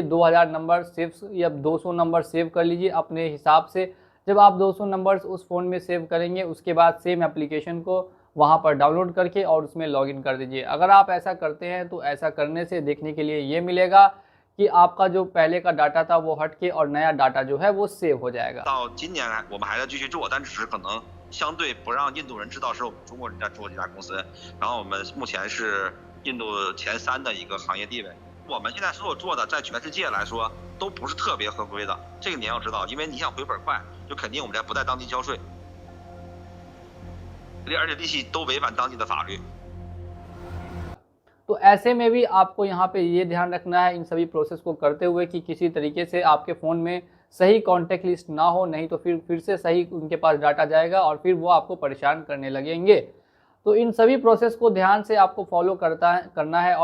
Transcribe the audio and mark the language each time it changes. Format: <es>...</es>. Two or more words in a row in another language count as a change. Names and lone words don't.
<hi>2000</hi> <en>number save</en> <hi>या 200</hi> <en>number save</en> <hi>कर लीजिए अपने हिसाब से। जब आप 200 नंबर्स उस फ़ोन में सेव करेंगे उसके बाद</hi> <en>same application</en> <hi>को वहाँ पर डाउनलोड करके और उसमें लॉगिन कर दीजिए। अगर आप ऐसा करते हैं तो ऐसा करने से देखने के लिए ये मिलेगा कि आपका जो पहले का डाटा था वो हट के और नया डाटा जो है वो सेव हो जाएगा।</hi> <zh>到今年我们还在继续做，但只是可能相对不让印度人知道是我们中国人在做这家公司。然后我们目前是印度前3的一个行业地位。我们现在所有做的，在全世界来说都不是特别合规的，这个你要知道，因为你想回本快，就肯定我们在不在当地交税，而且利息都违反当地的法律。</zh> <hi>तो ऐसे में भी आपको यहाँ पे ये ध्यान रखना है इन सभी प्रोसेस को करते हुए कि किसी तरीके से आपके फ़ोन में सही</hi> <en>contact list</en> <hi>ना हो, नहीं तो फिर से सही उनके पास डाटा जाएगा और फिर वो आपको परेशान करने लगेंगे। तो इन सभी प्रोसेस को ध्यान से आपको फॉलो करना है।</hi>